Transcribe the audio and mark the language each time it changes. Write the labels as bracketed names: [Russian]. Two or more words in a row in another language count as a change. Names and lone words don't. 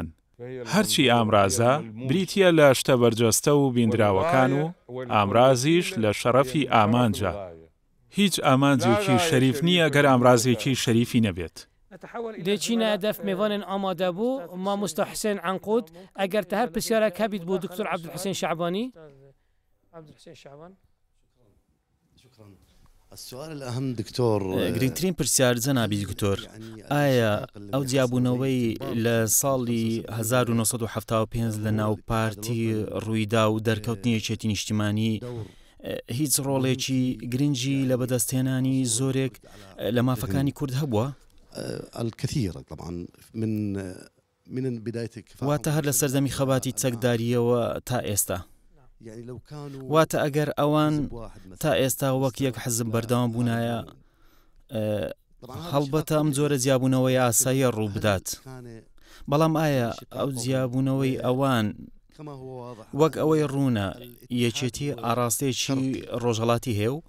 [Central Kurdish] هەرچی ئامرازە بریتە لە شتە بەرجەستە و بیندراوەکان و ئامرازیش لە شەرەفی ئامانجە. هیچ ئامانجێکی شەریف نییە گەر ئامرازێکی شەریفی نەبێت. دێچینە هەدەف میوانên ئامادە بوو مامۆستا حسێن عنقود ئەگەر تە هەر پرسیارێک هەبیت بۆ دکتۆر عەبدولحسین شەعبانی. [Arabic] السؤال الأهم دكتور [Central Kurdish] گرنگترین پرسیار جەنابی دکتۆر، ئایا ئەو جیابوونەوەی لە ساڵی 1975 لە ناو پارتی ڕوویدا و دەرکەوتنی یەکێتی نیشتیمانی هیچ ڕۆڵێکی گرنگی لە بەدەستهێنانی زۆرێک لە مافەکانی کورد هەبووە؟ [Arabic] الكثير طبعا من بداية [Central Kurdish] واتە هەر لە سەردەمی خەباتی چەکداریەوە تا ئێستا، واتە ئەگەر ئەوان تا ئێستا وەک یەک حزب بەردەوام بوونایە هەڵبەتە ئەم جۆرە جیابوونەوەی ئاساییە ڕوو بدات، بەڵام ئایا ئەو جیابوونەوەی ئەوان وەک ئەوەی ڕوونە یەکێتی ئاراستەیەکی ڕۆژهەڵاتی هەیە و